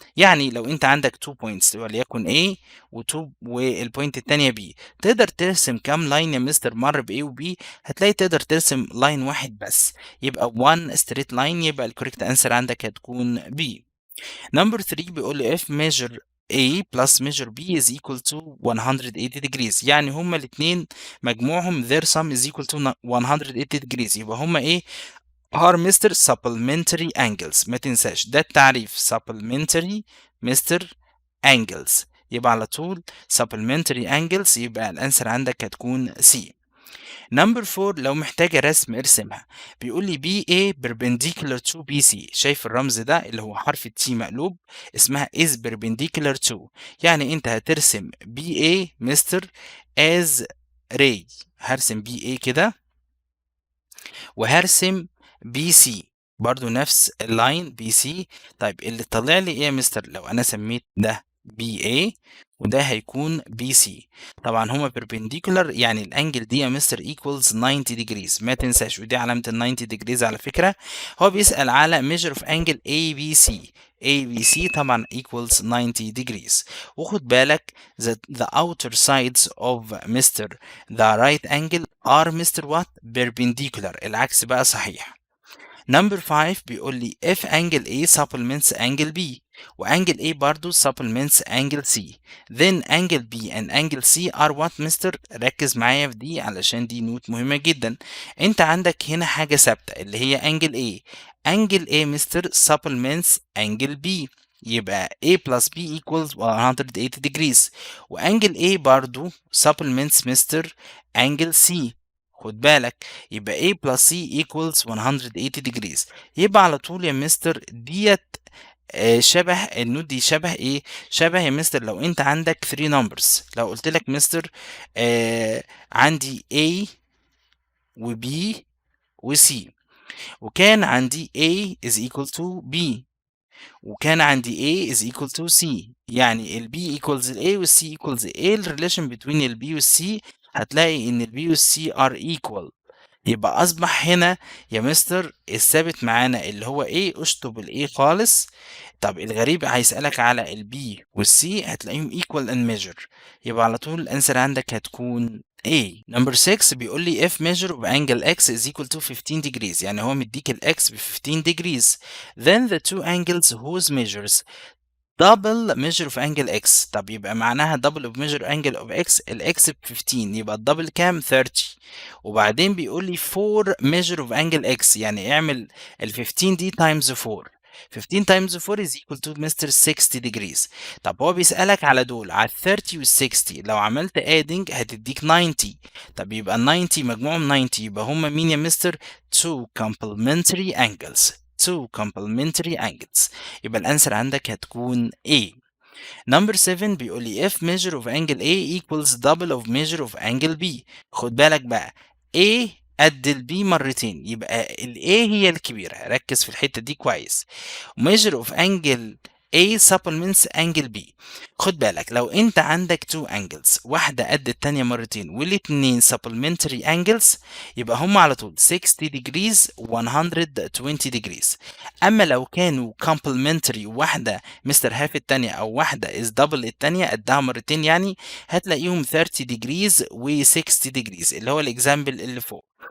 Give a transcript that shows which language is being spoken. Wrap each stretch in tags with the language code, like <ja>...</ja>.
<ar>يعني لو انت عندك two points وليكن A والبوينت التانية B، تقدر ترسم كام لاين يا مستر مر ب A و B؟ هتلاقي تقدر ترسم لاين واحد بس، يبقى one straight line، يبقى الكوريكت انسر عندك هتكون B.</ar> <en>Number 3 بيقول لي if measure A plus measure B is equal to 180 degrees،</en> <ar>يعني هما الاثنين مجموعهم</ar> <en>their sum is equal to 180 degrees، يبقى هما ايه؟ are Mr. Supplementary Angles.</en> <ar>ما تنساش ده التعريف</ar> <en>Supplementary Mr.</en> <ar>Angles، يبقى على طول Supplementary Angles، يبقى الانسر عندك هتكون C. نمبر 4 لو محتاجة رسم ارسمها. بيقول لي بي اي perpendicular to بي سي، شايف الرمز ده اللي هو حرف التي مقلوب، اسمها</ar> <en>is perpendicular to،</en> <ar>يعني انت هترسم بي اي مستر as ray، هرسم بي اي كده وهرسم بي سي برضو نفس اللاين بي سي. طيب اللي طلع لي ايه يا مستر لو انا سميت ده بي اي وده هيكون بي سي؟ طبعا هما perpendicular، يعني الانجل دي يا مستر equals 90 degrees، ما تنساش، ودي علامة ال 90 degrees على فكرة.</ar> <en>هو بيسأل على measure of angle ABC، ABC طبعا equals 90 degrees.</en> <ar>وخد بالك</ar> <en>the outer sides of Mr. the right angle are Mr.</en> <ar>what perpendicular، العكس بقى صحيح.</ar> <en>Number 5 بيقول لي if angle A supplements angle B وangle A برضو supplements angle C then angle B and angle C are what mister?</en> <ar>ركز معايا في دي علشان دي نوت مهمة جدا. انت عندك هنا حاجة ثابتة اللي هي angle A.</ar> <en>angle A mister supplements angle B، يبقى A plus B equals 180 degrees، وانجل A برضو supplements mister angle C.</en> <ar>خد بالك يبقى A plus C equals 180 degrees، يبقى على طول يا مستر ديت شبه النوت دي، شبه ايه؟ شبه يا مستر لو انت عندك 3 numbers، لو قلت لك مستر عندي A و B و C، وكان عندي</ar> <en>A is equal to B</en> <ar>وكان عندي</ar> <en>A is equal to C،</en> <ar>يعني ال B equals ال A وال C equals A. ايه الريليشن between ال B وال C؟ هتلاقي ان ال B وال C are equal، يبقى اصبح هنا يا مستر الثابت معانا اللي هو A، اشطب ال A خالص. طب الغريب هيسألك على ال B وال C هتلاقيهم</ar> <en>equal and measure،</en> <ar>يبقى على طول الانسر عندك هتكون A.</ar> <en>Number 6 بيقول لي if measure of angle x is equal to 15 degrees، يعني هو مديك ال x ب 15 degrees then the two angles whose measures double measure of angle x.</en> <ar>طب يبقى معناها double of measure angle of x، ال x ب 15 يبقى الدبل كام؟ 30.</ar> <en>وبعدين بيقول لي 4 measure of angle x،</en> <ar>يعني اعمل ال 15 دي</ar> <en>times 4، 15 times 4 is equal to mister 60 degrees.</en> <ar>طب هو بيسألك على دول على ال 30 وال 60، لو عملت adding هتديك 90. طب يبقى ال 90 مجموعهم 90، يبقى هما مين يا مستر؟ two complementary angles، two complementary angles، يبقى الانسر عندك هتكون A.</ar> <en>Number 7 بيقول لي if measure of angle A equals double of measure of angle B.</en> <ar>خد بالك بقى A قد ال B مرتين، يبقى ال A هي الكبيرة، ركز في الحتة دي كويس.</ar> <en>measure of angle A supplements angle B.</en> <ar>خد بالك لو انت عندك two angles واحدة قد التانية مرتين والاتنين supplementary angles، يبقى هم على طول 60 degrees 120 degrees. اما لو كانوا complementary واحدة مستر هاف التانية او واحدة is double التانية قدها مرتين، يعني هتلاقيهم 30 degrees و 60 degrees اللي هو الاكزامبل اللي فوق.</ar>